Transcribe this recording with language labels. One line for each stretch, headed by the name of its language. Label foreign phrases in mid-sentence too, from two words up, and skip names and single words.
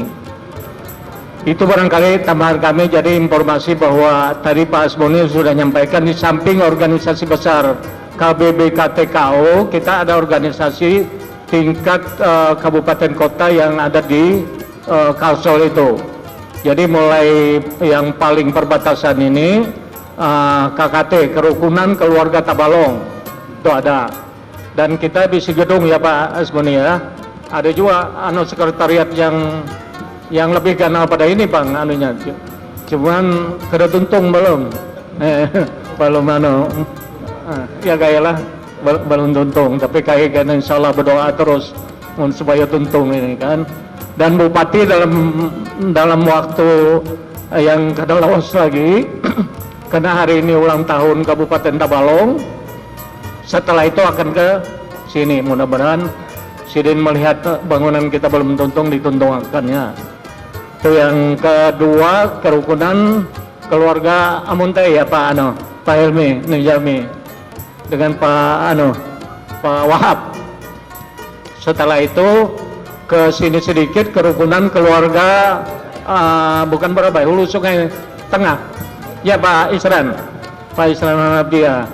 Indonesian: Itu barangkali tambahan kami. Jadi informasi bahwa tadi Pak Asmuni sudah menyampaikan di samping organisasi besar KBBKTKO, kita ada organisasi tingkat kabupaten kota yang ada di Kalsel itu. Jadi mulai yang paling perbatasan ini KKT, Kerukunan Keluarga Tabalong itu ada.
Banjar: Dan kita bisi gedung ya Pak Asmuni ya. Ada juga sekretariat yang lebih ganal pada ini Bang anunya. Cuman kada tuntung belum. Belum ya gaya lah belum tuntung, tapi kayak kan
Arabic: insya Allah
Banjar: berdoa terus supaya tuntung ini kan.
Indonesian: Dan Bupati dalam waktu yang kadalawas lagi karena hari ini ulang tahun Kabupaten Tabalong, setelah itu akan ke sini, mudah-mudahan Sidin melihat bangunan kita belum tuntung,
Banjar: dituntungkannya.
Indonesian: Itu yang kedua, kerukunan keluarga Amunte ya Pak Helmi Nijami dengan Pak Wahab. Setelah itu ke sini sedikit, kerukunan keluarga bukan Barabai, Hulu Sungai Tengah ya Pak Isran Abdia.